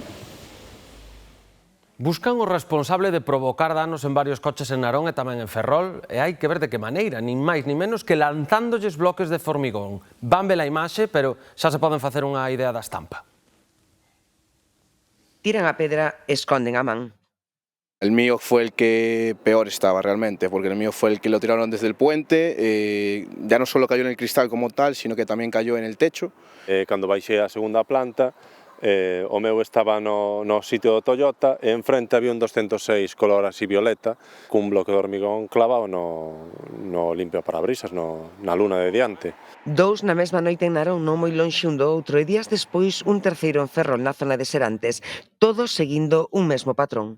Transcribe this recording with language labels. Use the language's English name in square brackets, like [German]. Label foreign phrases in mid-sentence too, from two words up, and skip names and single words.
[Galician] Buscan o responsable de provocar danos en varios coches en Narón e tamén en Ferrol, e hai que ver de que maneira, nin máis nin menos que lanzándolles bloques de formigón. Van ver a imaxe, pero xa se poden facer unha idea da estampa. Tiran a pedra e esconden a man. [Spanish] El mío fue el que peor estaba realmente, porque el mío fue el que lo tiraron desde el puente, ya no solo cayó en el cristal como tal, sino que también cayó en el techo. [Galician] Cando baixei a segunda planta, O meu estaba no sitio do Toyota e enfrente había un 206 color así violeta cun bloque de hormigón clavado no limpio parabrisas, na luna de diante. Dous na mesma noite en Narón, non moi lonxe un do outro, e días despois un terceiro en Ferrol, na zona de Serantes, todos seguindo un mesmo patrón.